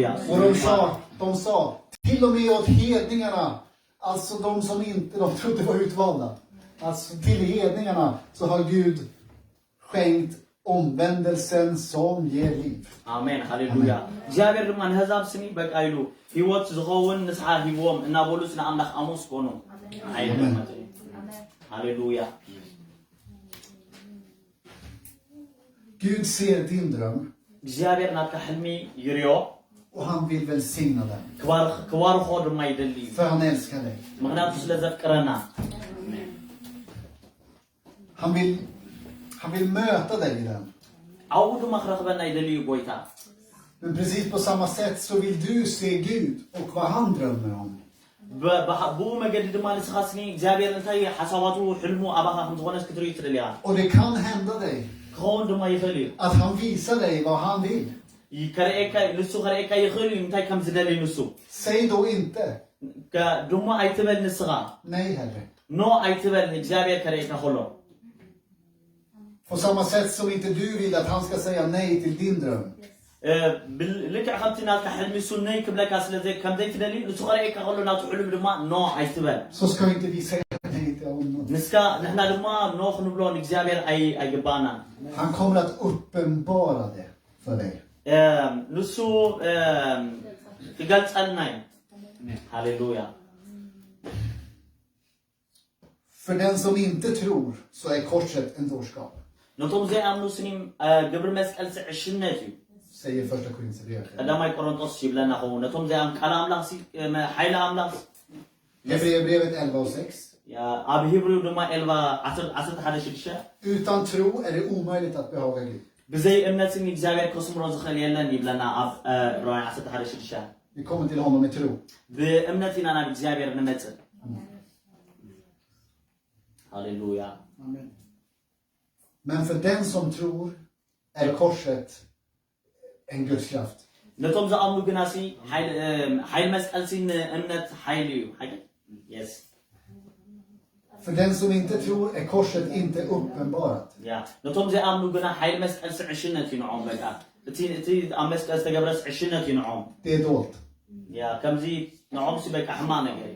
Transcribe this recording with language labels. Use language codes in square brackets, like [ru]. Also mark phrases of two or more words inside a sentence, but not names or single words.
[sv] Och de sa till och med åt hedningarna, alltså de som inte de trodde var utvalda. Alltså till hedningarna så har Gud skänkt omvändelsen som ger liv. [ti] አሜን ሃሌሉያ እግዚአብሔር ድማ ንህዛብ ስኒ በቃ ኢሉ ህይወት ዝኸውን ንስሓ ሂቦም እናበሉስ ንኣምላኽ ኣመስግኑ አይደለም ሃሌሉያ [sv] Gud ser din dröm [ti] እግዚአብሔር ናትካ ሕልሚ ይርዮ [sv] och han vill välsigna den. [ti] ክባርኾ ድማ ይደሊ [sv] För han älskar dig. [ti] ምክንያቱ ስለ ዘፍቅረና [sv] Han vill möta dig i den. [ti] ኣብኡ ድማ ክረኽበና ይደሊ ጎይታ [sv] Men precis på samma sätt så vill du se Gud och vad han drömmer om. [ti] ብኡ መገዲ ድማ ንስኻ ስኒ እግዚአብሔር እንታይ ሓሳባቱ ሕልሙ ኣባኻ ከም ዝኾነስ ክትርኢ ትደልያ [sv] Och det kan hända dig [ti] ክኸውን ድማ ይኽእል እዩ [sv] att han visar dig vad han vill. [ti] ንሱ ከርእየካ ይኽእል እዩ እንታይ ከም ዝደሊ ንሱ [sv] Säg då inte [ti] ድሞ ኣይትበል ንስኻ [sv] nej Herre. [ti] ኖ ኣይትበል እግዚአብሔር ከርእየካ ከሎ [sv] På samma sätt som inte du vill att han ska säga nej till din dröm. [ti] ልክዕ ከምቲ ናትካ ሕልሚ እሱ ነይ ክብለካ ስለዘይ ከምዘይ ትደሊ ንሱ ከርእየካ ከሎ ናቱ ሕልም ድማ ኖ ኣይትበል [sv] Så ska inte vi säga nej till honom. [ti] ንስካ ንሕና ድማ ኖ ክንብሎ ንእግዚአብሔር ኣይግባእናን [sv] Han kommer att uppenbara det för dig. [ti] ንሱ ይገልጸልና እዩ ሃሌሉያ [sv] För den som inte tror så är korset en dårskap. [ti] ነቶም ዘይኣምኑ ስኒ ግብሪ መስቀል ዕሽነት እዩ [sv] Säger första Korinthierbrevet. [ti] ቀዳማይ ቆሮንቶስ ይብለና ኸው ነቶም ዘይኣምኑ ቃል ኣምላኽ ሓይሊ ኣምላኽ [sv] Hebreerbrevet 11:6. [ti] ኣብ ሂብሪው ድማ 11:6 [sv] Utan tro är det omöjligt att behaga Gud. [ti] ብዘይ እምነት ስኒ እግዚአብሔር ከስምሮ ዝኽእል የለን ይብለና ኣብ ዕብራውያን 11:6 [sv] Vi kommer till honom med tro. [ti] ብእምነት ኢና ናብ እግዚአብሔር ንመጽእ ሃሌሉያ [sv] Amen. Men för den som tror är korset en Guds kraft. [ti] ነቶም ዝኣምኑ ግና ሲ ሓይሊ መስቀል ሲ ንእምነት ሓይሊ እዩ yes [sv] För den som inte tror är korset inte uppenbarat. [ti] ነቶም ዘይኣምኑ ግና ሓይሊ መስቀል ሲ ዕሽነት እዩ ንዖም በቃ እቲ ኣብ መስቀል ዝተገብረስ ዕሽነት እዩ ንዖም [sv] Det är dolt. [ti] ከምዚ ንዖም ሲ በቃ ሕማቅ ነገር እዩ